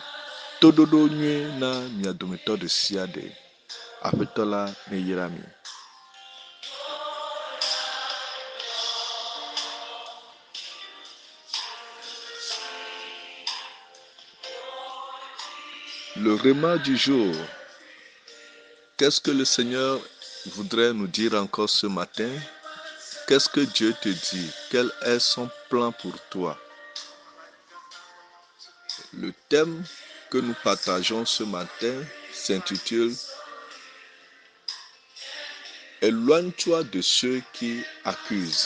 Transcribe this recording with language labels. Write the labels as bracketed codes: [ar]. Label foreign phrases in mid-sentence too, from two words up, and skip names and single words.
[ee] Toɖoɖo nyuie na mia dometɔ ɖe sia ɖe. Aƒetɔ la neyra mi. [fr] Le Réma du jour. Qu'est-ce que le Seigneur voudrait nous dire encore ce matin? Qu'est-ce que Dieu te dit? Quel est son plan pour toi? Le thème que nous partageons ce matin s'intitule « Éloigne-toi de ceux qui accusent ».